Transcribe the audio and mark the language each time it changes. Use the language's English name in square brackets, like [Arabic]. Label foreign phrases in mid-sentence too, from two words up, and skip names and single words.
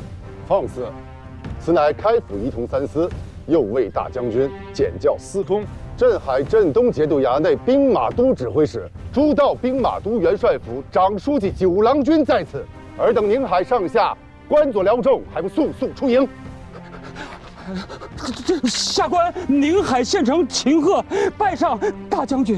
[Chinese] 放肆！此乃开府仪同三司右卫大将軍检校司空、镇海镇東节度衙內兵馬都指揮使、諸道兵馬都元帥府長書記九郎君在此。爾等寧海上下官佐僚眾，還不速速出營？下官寧海縣城秦鶴拜上大將軍。